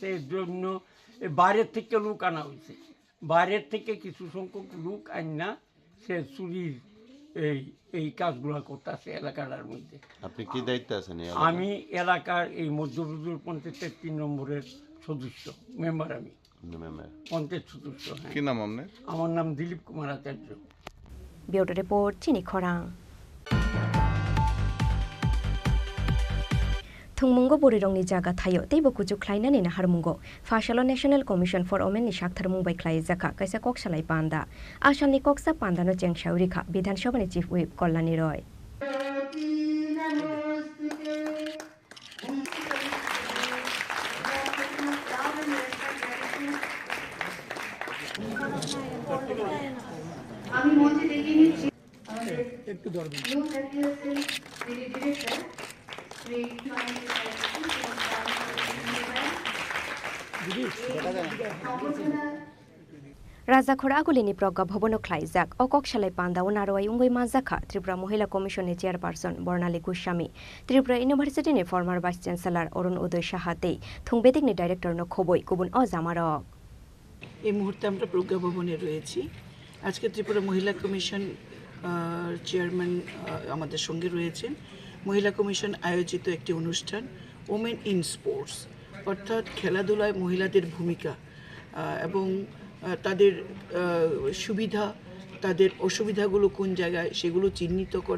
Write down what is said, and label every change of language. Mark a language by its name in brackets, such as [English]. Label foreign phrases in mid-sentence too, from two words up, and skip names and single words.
[Bangla] এর জন্য বাইরের থেকে লোক আনা হয়েছে, বাইরের থেকে কিছু সংখ্যক লোক আনা সে চুরির এই কাজগুলো করতেছে এলাকাটার মধ্যে। আপনি কি দায়িত্বে আছেন? আমি এলাকার এই মধ্যপ্রদেশ পঞ্চায়েতের 3 নম্বরের সদস্য, মেম্বার। আমি পঞ্চায়েত সদস্য। কি নাম আপনার? আমার নাম দিলীপ কুমার আচার্য। ব্যুরো রিপোর্ট চিনি খরাং। [Kok Borok] थुंगमुंगो बोरिरंगनि जागा थायो तैबो कुजुक ख्लायनानै नाहारमुंगो फाशालो नेशनल कमिशन फर वुमेननि साक्थार मुंबाइ ख्लाय जाखा कैसा कक्सालाय पान्दा आसामनि कक्सा पान्दानो चेंसाउरिखा विधानसभानि चिफ व्हिप कल्याणी रय। [Bangla] আমি মঞ্চে ডেকে নিচ্ছি একটু ধরবেন। [Kok Borok] राजाखोर आगुलिनि प्रज्ञा भवनो ख्लायजाक अकक्सालाय पान्दाव नारवाय उंगै माजाखा त्रिपुरा महिला कमिशननि चेयारपार्सन बर्णाली गोस्वामी त्रिपुरा इउनिभार्सिटिनि [English] former vice chancellor [Kok Borok] अरुण उदय साहाते थुंबेदिकनि डाइरेक्टरनो खबय गुबुन अजामारक। [Bangla] এই মুহূর্তে আমরা প্রজ্ঞা ভবনে রয়েছি। আজকে ত্রিপুরা মহিলা কমিশন চেয়ারম্যান আমাদের সঙ্গে রয়েছেন। মহিলা কমিশন আয়োজিত একটি অনুষ্ঠান ওমেন ইন স্পোর্টস, অর্থাৎ খেলাধুলায় মহিলাদের ভূমিকা এবং তাদের সুবিধা, তাদের অসুবিধাগুলো কোন জায়গায় সেগুলো চিহ্নিত করা।